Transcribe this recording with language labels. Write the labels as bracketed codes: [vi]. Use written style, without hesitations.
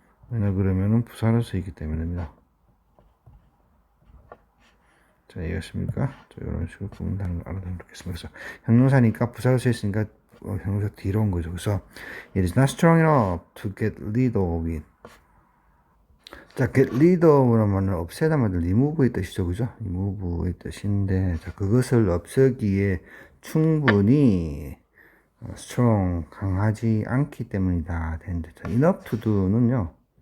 [ko] 왜냐 그러면은 부사로 쓰이기 때문입니다. 자, 이해하십니까? 자, 이런 식으로 구분하는 걸 알아두면 좋겠습니다. 그래서 형용사니까 부사로 쓰였으니까 형용사 뒤로 온 거죠. [en] 그래서 it is not strong enough to get rid of it. [ko] 자, get rid of라는 말은 없애다 말은 remove의 뜻이죠. 그죠? remove의 뜻인데 자, 그것을 없애기에 충분히 strong, 강하지 않기 때문이다. 되는데 자, enough to do는요.